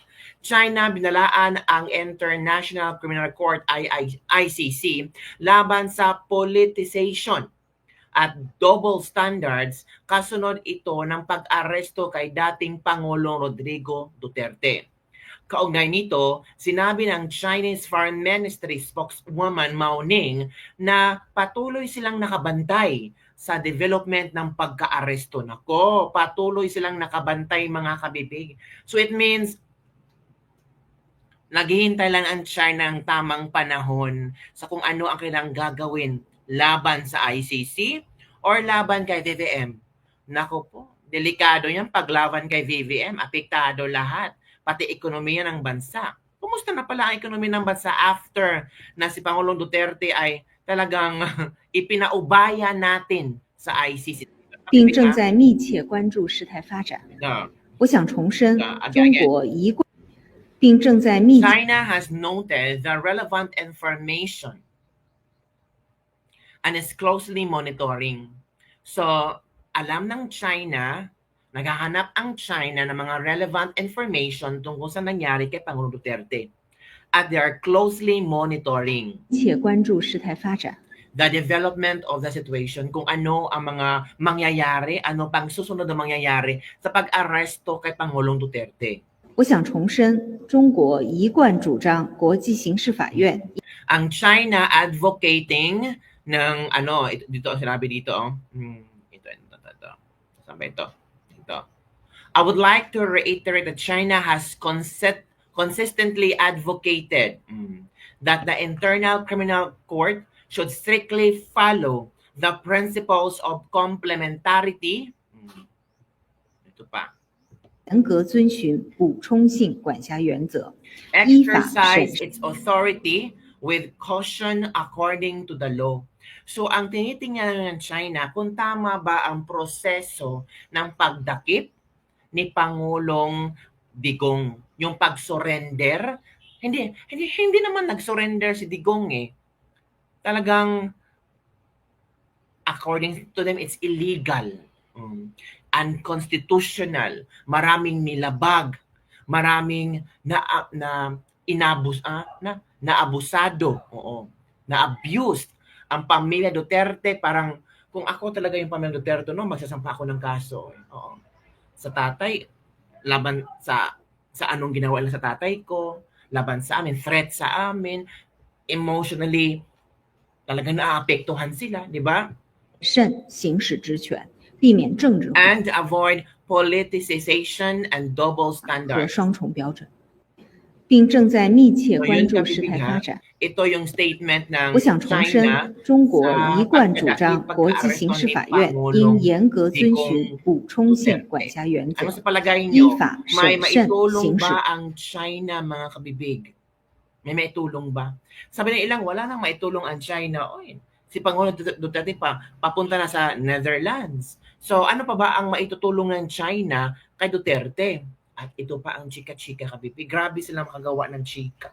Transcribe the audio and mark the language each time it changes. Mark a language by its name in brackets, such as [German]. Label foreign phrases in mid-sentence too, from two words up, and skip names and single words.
[Filipino] China binalaan ang International Criminal Court ICC laban sa politicization at [English] double standards [Filipino] kasunod ito ng pag-aresto kay dating Pangulong Rodrigo Duterte. Kaugnay nito, sinabi ng [English] Chinese Foreign Ministry spokeswoman [Filipino] Mao Ning na patuloy silang nakabantay sa development ng pagka-aresto. Nako, patuloy silang nakabantay mga kabibig. [English] So it means [Filipino] naghihintay lang ang China ng tamang panahon sa kung ano ang kailangang gagawin laban sa ICC or laban kay VVM. Nako po, delikado yan paglaban kay VVM, apektado lahat, pati ekonomiya ng bansa. Kumusta na pala ang ekonomiya ng bansa after na si Pangulong Duterte ay talagang ipinaubaya natin sa ICC? [Chinese] 并正在密切关注事态发展。我想重申，中国一贯并正在密切。 [English] China has noted the relevant information and is closely monitoring. [Filipino] So, alam ng China, naghahanap ang China ng mga [English] relevant information [Filipino] tungkol sa nangyari kay Pangulong Duterte. [English] At they are closely monitoring [Chinese] 切关注事态发展。 [English] the development of the situation, [Filipino] kung ano ang mga mangyayari, ano pang susunod na mangyayari sa pag-aresto kay Pangulong Duterte. [Chinese] 我想重申，中国一贯主张国际刑事法院。 [Filipino] Ang China advocating ng ano, dito sinabi dito oh. Ito. Saan ba ito? Ito. [English] I would like to reiterate that China has consistently advocated that the Internal Criminal Court should strictly follow the principles of complementarity. [Filipino] Ito pa. [Chinese] 严格遵循补充性管辖原则，依法审 [English] Exercise its authority with caution according to the law. [Filipino] So ang tinitingnan ng China kung tama ba ang proseso ng pagdakip ni Pangulong Digong, yung pag-surrender. Hindi naman nag-surrender si Digong eh. [English] Talagang according to them it's illegal. Unconstitutional, [Filipino] maraming nilabag, maraming naabusado, na-abused ang pamilya Duterte. Parang kung ako talaga yung pamilya Duterte, no, magsasampa ako ng kaso. Sa tatay, laban sa anong ginawa nila sa tatay ko, laban sa amin, threat sa amin, emotionally, talagang naaapektuhan sila, di ba? [Chinese] 慎行使职权，避免政治化 [English] And avoid politicization and double [Chinese] 和 [English] standards. [Chinese] 双重标准，并正在密切 [Filipino] So [Chinese] 关 [Filipino] yun [Chinese] 注事 [Filipino] kabibig [Chinese] 态 [Filipino] ha. [Chinese] 发展。 [Filipino] Ito yung statement ng [Chinese] 我想重 [Filipino] China [Chinese] 申，中国 [Filipino] sa [Chinese] 一贯主 [Filipino] pagdakip [Chinese] 张国际刑 [Filipino] pagka-aresto [Chinese] 事 [Filipino] ni [Chinese] 法院 [Filipino] Pangulong [Chinese] 应严格遵循 [Filipino] Digong [Chinese] 补充性 [Filipino] Duterte. [Chinese] 管辖原 [Filipino] Ano [Chinese] 则， [Filipino] sa palagay [Chinese] 依 [Filipino] nyo? [Chinese] 法 [Filipino] May [Chinese] 审慎 [Filipino] maitulong [Chinese] 行使。 [Filipino] ba ang China, mga kabibig? May maitulong ba? Sabi ng ilang, wala nang maitulong ang China. Oy, si Pangulong Duterte papunta na sa Netherlands. So ano pa ba ang maitutulong ng China kay Duterte? At ito pa ang chika-chika kabibig. Grabe sila makagawa ng chika.